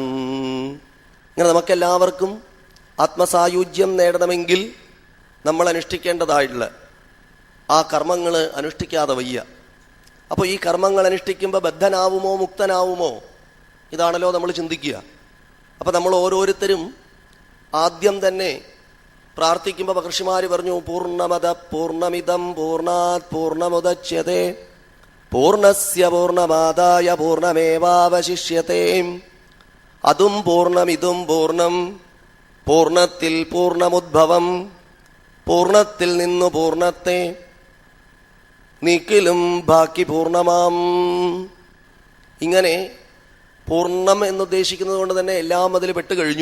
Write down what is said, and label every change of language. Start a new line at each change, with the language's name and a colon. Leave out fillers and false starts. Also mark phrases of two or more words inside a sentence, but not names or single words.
Malayalam: ഇങ്ങനെ നമുക്കെല്ലാവർക്കും ആത്മസായുജ്യം നേടണമെങ്കിൽ നമ്മൾ അനുഷ്ഠിക്കേണ്ടതായിട്ടുള്ള ആ കർമ്മങ്ങൾ അനുഷ്ഠിക്കാതെ വയ്യ. അപ്പോൾ ഈ കർമ്മങ്ങൾ അനുഷ്ഠിക്കുമ്പോൾ ബദ്ധനാവുമോ മുക്തനാവുമോ, ഇതാണല്ലോ നമ്മൾ ചിന്തിക്കുക. അപ്പോൾ നമ്മൾ ഓരോരുത്തരും ആദ്യം തന്നെ പ്രാർത്ഥിക്കുമ്പോൾ മഹർഷിമാർ പറഞ്ഞു,
Sanskrit: പൂർണ്ണമദ പൂർണ്ണമിദം പൂർണ്ണാത് പൂർണ്ണമുദച്യതേ പൂർണ്ണസ്യ പൂർണ്ണമാദായ പൂർണ്ണമേവാവശിഷ്യതേ.
Malayalam: അതും പൂർണ്ണം ഇതും പൂർണ്ണം, പൂർണ്ണത്തിൽ പൂർണ്ണമുദ്ഭവം, പൂർണ്ണത്തിൽ നിന്നു പൂർണ്ണത്തെ നീക്കിലും ബാക്കി പൂർണ്ണമാം. ഇങ്ങനെ പൂർണ്ണം എന്നുദ്ദേശിക്കുന്നത് കൊണ്ട് തന്നെ എല്ലാം അതിൽ പെട്ടുകഴിഞ്ഞു.